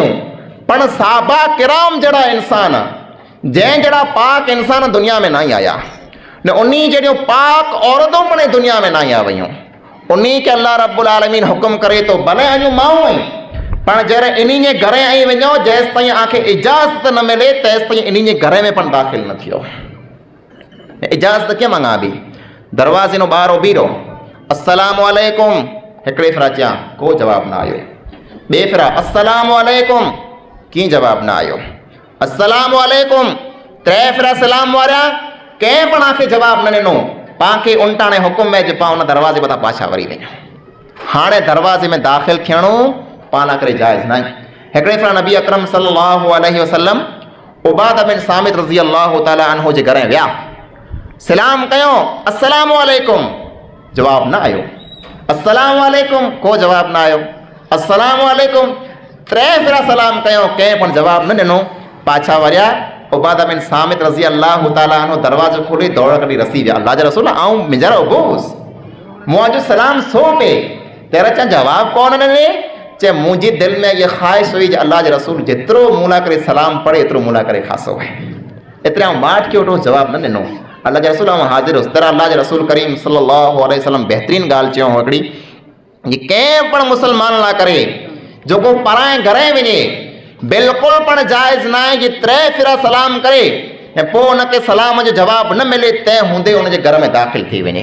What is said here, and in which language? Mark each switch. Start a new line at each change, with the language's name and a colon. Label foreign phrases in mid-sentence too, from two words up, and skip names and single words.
Sindhi: पण साहबा किराम जहिड़ा इंसान, जंहिं जहिड़ा पाक इंसान दुनिया में न ई आया, न उन्ही जहिड़ियूं पाक औरतूं पण दुनिया में न आया वयूं। उन्ही खे
Arabic: الله رب العالمين
Sindhi: हुकुम करे थो, भले अञूं माऊं आहीं, पण जॾहिं इन्ही जे घर आई वञो जेसि ताईं आंखे इजाज़त न मिले तेसि ताईं इन्ही जे घर में पण दाख़िल न थियो। इजाज़त कीअं मंगा बि? दरवाज़े नो ॿाहिरि बीहो,
Arabic: السلام عليكم,
Sindhi: हिकिड़े फिरा चयां, को जवाबु न आयो। ॿिए फिरा
Arabic: السلام عليكم,
Sindhi: कीअं जवाबु न आयो।
Arabic: السلام عليكم,
Sindhi: टे फिरा सलाम वारिया, कंहिं पण आंखे जवाबु न ॾिनो। पाण खे उल्टाणे हुकुम में पाण उन दरवाज़े मथां पाछा वरी वञो। हाणे दरवाज़े में दाख़िल थियणो पाण करे जाइज़ न आहे। हिकिड़े फिरा नबी अकरम
Arabic: صلى الله عليه وسلم
Sindhi: उबादा बिन सामित
Arabic: رضي الله تعالى عنه
Sindhi: जे घर विया, सलाम कयो,
Arabic: السلام عليكم,
Sindhi: जवाबु न आयो।
Arabic: السلام عليكم,
Sindhi: को जवाबु न आयो।
Arabic: السلام عليكم,
Sindhi: टे फिरा सलाम कयो, कंहिं पण जवाबु न ॾिनो। पाछा वरिया, उबादा बिन सामित
Arabic: رضي الله تعالى عنه
Sindhi: दरवाज़ो खोले दौड़ कढी रसी विया, अल्लाह जे रसूल आऊं मुंहिंजा उबोस, मूं अॼु सलाम सो पे, तेरा चा जवाबु कोन ॾिने। चे मुंहिंजी दिलि में इहा ख़्वाहिश हुई जो अल्लाह जे रसूल जेतिरो मूं लाइ करे सलाम पढ़े एतिरो मूं लाइ करे ख़ासो आहे। एतिरे आऊं ॿाट कयो, वठो जवाबु न ॾिनो। अल्लाह जे रसूल आऊं हाज़िर हुउसि, तेरा अल्लाह जे रसूल करीम
Arabic: صلى الله عليه وسلم
Sindhi: बहितरीन ॻाल्हि चयो हिकिड़ी, कि कंहिं पण मुस्लमान लाइ करे जेको पराए घरे वञे बिल्कुलु पण जाइज़ न आहे कि टे फिरा सलाम करे ऐं पोइ उनखे सलाम जो जवाबु न मिले तंहिं हूंदे उनजे घर में दाख़िल थी वञे।